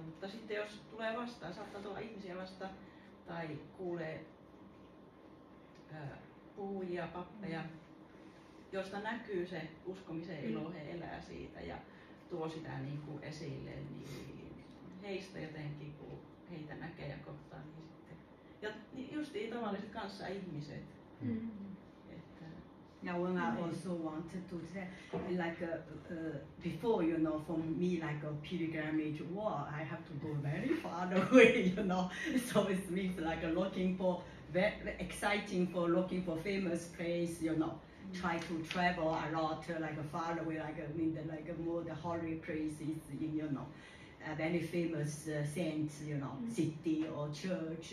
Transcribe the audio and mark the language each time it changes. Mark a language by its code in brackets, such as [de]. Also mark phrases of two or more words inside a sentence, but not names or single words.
[fi] Mutta sitten jos tulee vastaan, saattaa tulla ihmisiä vastaan tai kuulee puhujia, pappeja, josta näkyy se uskomisen ilo, he elää siitä ja tuo sitä niin kuin esille, niin heistä jotenkin, kun heitä näkee ja kohtaa, niin sitten. Ja justiin tavalliset kanssaihmiset. Että [en] Now, when I also wanted to say, like before, you know, for me, like a pilgrimage, wow, I have to go very far away, you know. So it means like looking for very exciting for looking for famous place, you know. Try to travel a lot, like far away, like in the like more the holy places, in, you know, very famous saints, you know, city or church.